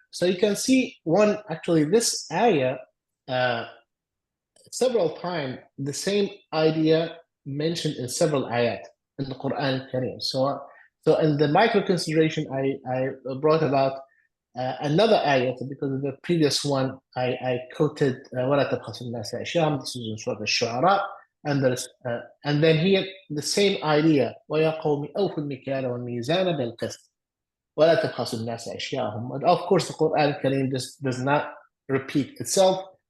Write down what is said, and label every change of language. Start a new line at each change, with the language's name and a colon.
English: So you can see actually this ayah, several times, the same idea mentioned in several ayat in the Quran Kareem. So in the micro consideration, I brought about another ayat, because of the previous one, I quoted
Arabic: وَلَا تَبْخَسُوا النَّاسَ أَشْيَاءَهُمْ.
English: This is in Surah Al-Shu'ara. And then here, the same idea,
Arabic: وَيَا قَوْمِ أَوْفُوا الْمِكْيَالَ وَالْمِيزَانَ بِالْقِسْطِ وَلَا تَبْخَسُوا النَّاسَ أَشْيَاءَهُمْ.
English: And of course, the Quran Kareem does not repeat itself.